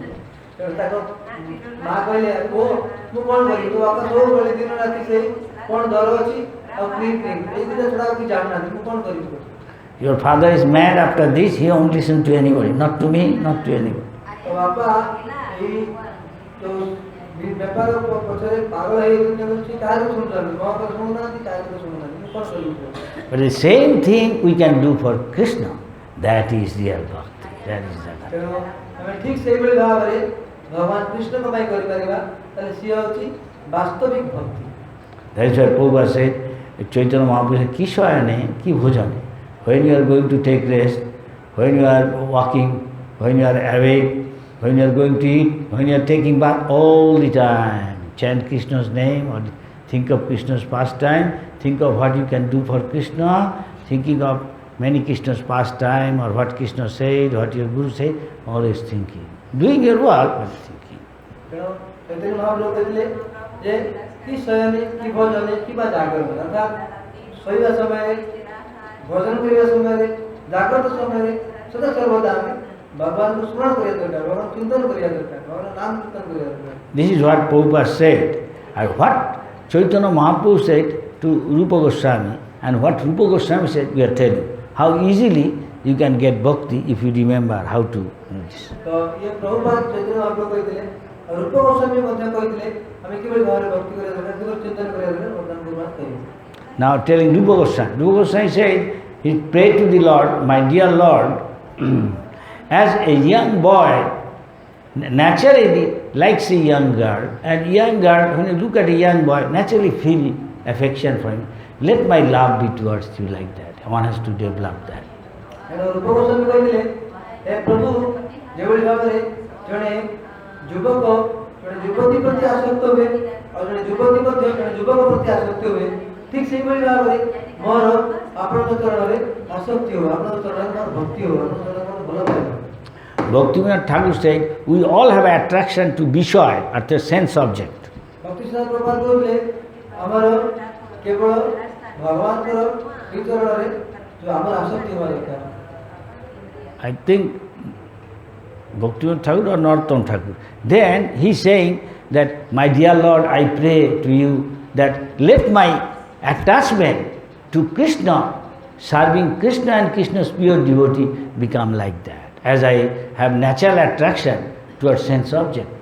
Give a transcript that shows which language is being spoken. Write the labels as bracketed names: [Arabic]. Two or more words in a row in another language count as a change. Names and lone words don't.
[English] Your father is mad after this, he won't listen to anybody, not to me, not to anybody. [Odia] ବେପାର ପଛରେ ପାଗଳ ହେଇଯାଉଛନ୍ତି, କାହାକୁ ଶୁଣୁଛନ୍ତି, ମୋ କଥା ଶୁଣୁନାହାନ୍ତି, କାହାକୁ ଶୁଣୁନାହାନ୍ତି, ମୁଁ କ'ଣ କରିବି? [English] But the same thing we can do for Krishna. That is real bhakti. That is the bhakti. [Odia] ତେଣୁ ଆମେ ଠିକ୍ ସେଇଭଳି ଭାବରେ ଭଗବାନ କୃଷ୍ଣଙ୍କ ପାଇଁ କରିପାରିବା, ତାହେଲେ ସିଏ ହେଉଛି ବାସ୍ତବିକ ଭକ୍ତି। [English] That is why Prabhupada said, Chaitanya Mahaprabhu said, [Sanskrit] कि शयने कि भोजने. [English] When you are going to take rest, when you are walking, when you are awake, when you are going to eat, when you are taking bath, all the time, chant Krishna's name or think of Krishna's pastime, think of what you can do for Krishna, thinking of many Krishna's pastime or what Krishna said, what your Guru said, always thinking. Doing your work, but thinking. [Odia] ତେଣୁ ଚୈତନ୍ୟ ମହାପ୍ରଭୁ କହିଥିଲେ ଯେ [Sanskrit] कि शयने कि भोजने [Odia] କିମ୍ବା ଜାଗରଣ, ଅର୍ଥାତ୍ ଶୋଇବା ସମୟରେ, ଭୋଜନ କରିବା ସମୟରେ, ଜାଗ୍ରତ ସମୟରେ ସଦା ସର୍ବଦା ଆମେ ଭଗବାନଙ୍କୁ ସ୍ମରଣ କରିବା ଦରକାର, ଭଗବାନ ଚିନ୍ତନ କରିବା ଦରକାର, ଭଗବାନ ନାମ କୀର୍ତ୍ତନ କରିବା ଦରକାର। [English] This is what Prabhupada said, and what Chaitanya Mahaprabhu said to Rupa Goswami, and what Rupa Goswami said, we are telling. How easily you can get bhakti if you remember how to do this. [Odia] ତ ଇଏ ପ୍ରଭୁପାଦ ଚୈତନ୍ୟ ମହାପ୍ରଭୁ କହିଥିଲେ, ଆଉ ରୂପ ଗୋସ୍ୱାମୀ ମଧ୍ୟ କହିଥିଲେ ଆମେ କିଭଳି ଭାବରେ ଭକ୍ତି କରିବା ଦରକାର, କିଭଳି ଚିନ୍ତନ କରିବା ଦରକାର, ବର୍ତ୍ତମାନ ଗୁରୁନାଥ କହିବେ। [English] Now telling Rupa Goswami said, he prayed to the Lord, my dear Lord, as a young boy naturally likes a young girl, and young girl, when you look at a young boy, naturally feel affection for him. Let my love be towards you like that. One has to develop that. [Odia] ରୂପ ଗୋସ୍ୱାମୀ କହିଥିଲେ, ହେ ପ୍ରଭୁ, ଯେଭଳି ଭାବରେ ଜଣେ ଯୁବକ ଜଣେ ଯୁବତୀ ପ୍ରତି ଆସକ୍ତ ହୁଏ, ଆଉ ଜଣେ ଯୁବତୀ ମଧ୍ୟ ଜଣେ ଯୁବକ ପ୍ରତି ଆସକ୍ତ ହୁଏ, ଠିକ୍ ସେଇଭଳି ଭାବରେ ମୋର ଆପଣଙ୍କ ଚରଣରେ ଆସକ୍ତି ହଉ, ଆପଣଙ୍କ ଚରଣରେ ମୋର ଭକ୍ତି ହଉ, ଆପଣଙ୍କ ଚରଣରେ ମୋର ଭଲ ପାଇବା। [English] Bhaktivinoda Thakur said, we all have attraction to Vishaya, at the sense object. [Odia] ଭକ୍ତିସାର ପ୍ରଭୁପାଦ କହିଲେ, ଆମର କେବଳ ଭଗବାନଙ୍କର ଶ୍ରୀଚରଣରେ ଯୋଉ ଆମର ଆସକ୍ତି ହେବା ଦରକାର। [English] I think Bhaktivinoda Thakur or Narottam Thakur. Then he is saying that, my dear Lord, I pray to you that let my attachment to Krishna, serving Krishna and Krishna's pure devotee, become like that, as I have natural attraction towards sense object.